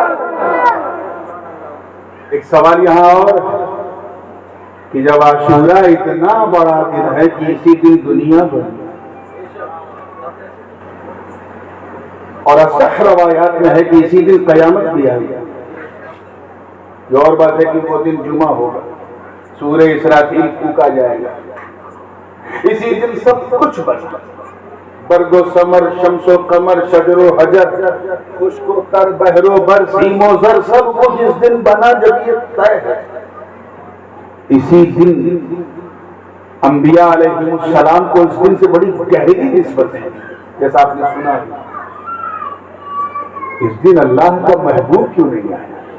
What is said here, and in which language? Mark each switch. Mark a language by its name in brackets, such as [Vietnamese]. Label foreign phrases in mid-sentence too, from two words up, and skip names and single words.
[Urdu] ایک سوال یہاں اور کہ جب عاشورہ اتنا بڑا دن ہے کہ اسی دن دنیا بنی, اور اصح روایات میں ہے کہ اسی دن قیامت بھی آئی. یہ اور بات ہے کہ وہ دن جمعہ ہوگا, سورہ اسرافیل پھونکا جائے گا, اسی دن سب کچھ بچا, [Persian] برگ و ثمر, شمس و قمر, شجر و حجر, خشک و تر, بحر و بر, سیم و زر, [Urdu] سب کچھ اس دن بنا جب یہ طے ہے. اسی دن انبیاء علیہ السلام کو اس دن سے بڑی گہری نسبت ہے, جیسا آپ نے سنا ہے. اس دن اللہ کا محبوب کیوں نہیں آیا؟